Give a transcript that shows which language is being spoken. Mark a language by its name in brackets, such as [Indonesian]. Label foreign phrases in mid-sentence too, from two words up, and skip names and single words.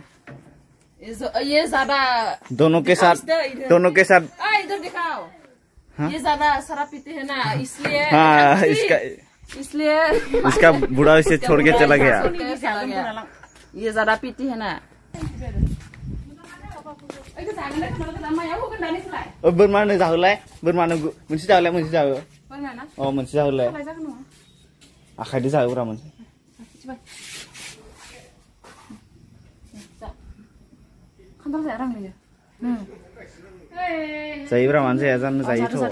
[Hindi] ये ज्यादा दोनों के साथ इधर दिखाओ। ये ज्यादा शराब पीते हैं ना इसलिए। हाँ इसलिए इसका बुढ़ा इसे छोड़ के चला गया। ये ज्यादा पीती है ना। [Bodo] बोरमानो जाहोलाय बोरमानो मोनसे जाहोलाय मोनसे जाहो। मोनसे जाहोलाय आखाइदो जाहोब्रा मोनसे। जायोब्रा मानो जाया जानो जायोथ'।